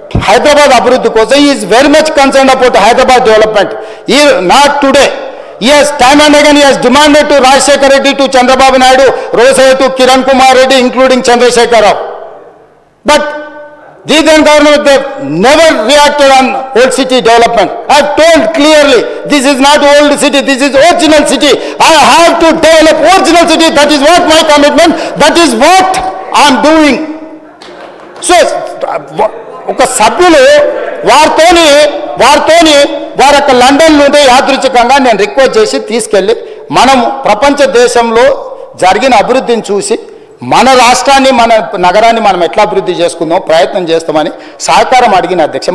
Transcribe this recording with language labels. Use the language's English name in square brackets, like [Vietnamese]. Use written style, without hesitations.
[Telugu] హైదరాబాద్ అభివృద్ధి కోసం [English] Is very much concern about Hyderabad development. ఈ not today. He has time and again he has demanded to Rajshekhar Reddy, to Chandrababu Naidu, Rosai to Kiran Kumar Reddy, including Chandrasekhar Rao. But the then government, they never reacted on old city development. I have told clearly, this is not old city, this is original city. I have to develop original city. That is what my commitment, that is what I am doing. [Telugu] So, ఒక సభ్యులు వారితోని వారి యొక్క London నుండి యాదృచ్ఛికంగా నేను request చేసి తీసుకెళ్ళి మనం ప్రపంచ దేశంలో జరిగిన అభివృద్ధిని చూసి మన రాష్ట్రాన్ని మన నగరాన్ని మనం ఎట్లా అభివృద్ధి చేసుకుందాం ప్రయత్నం చేస్తామని సహకారం అడిగిన అధ్యక్ష.